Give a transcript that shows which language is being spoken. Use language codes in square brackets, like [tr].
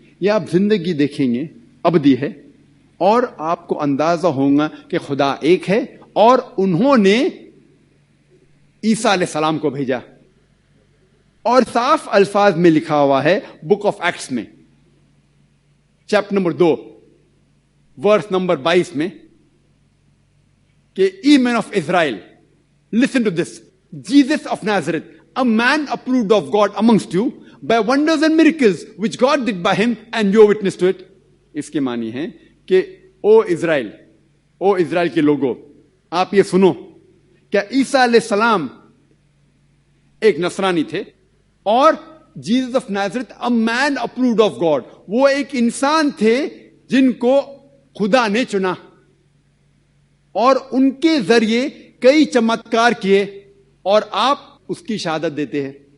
[ur] یہ آپ زندگی دیکھیں گے ابدی ہے اور آپ کو اندازہ ہوگا کہ خدا ایک ہے اور انہوں نے عیسیٰ علیہ السلام کو بھیجا. اور صاف الفاظ میں لکھا ہوا ہے بک آف ایکٹس میں چیپٹر نمبر 2 ورس نمبر 22 میں کہ [en] ye men of Israel, listen to this. Jesus of Nazareth, a man approved of God amongst you by wonders and miracles which God did by him, and you are witness to it. [ur] اس کے معنی ہے کہ او اسرائیل کے لوگوں, آپ یہ سنو, کیا عیسیٰ علیہ السلام ایک نصرانی تھے اور Jesus of نازرت [en] a man approved of God, [ur] وہ ایک انسان تھے جن کو خدا نے چنا اور ان کے ذریعے کئی چمتکار کیے, اور آپ اس کی شہادت دیتے ہیں.